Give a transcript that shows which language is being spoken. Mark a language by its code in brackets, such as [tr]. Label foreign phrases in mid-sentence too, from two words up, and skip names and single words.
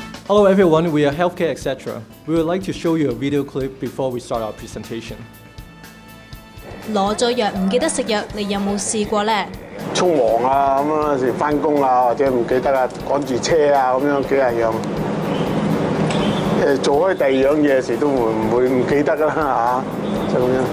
[en] Hello everyone, we are HKSEC. We would like to show you a video clip before we start our presentation. [yue] 攞咗藥唔記得食藥，你有冇試過呢？匆忙啊，咁樣有時翻工啊，或者唔記得啊，趕住車啊，咁樣幾廿樣。做開第二樣嘢時都唔會唔記得啦嚇，就咁樣。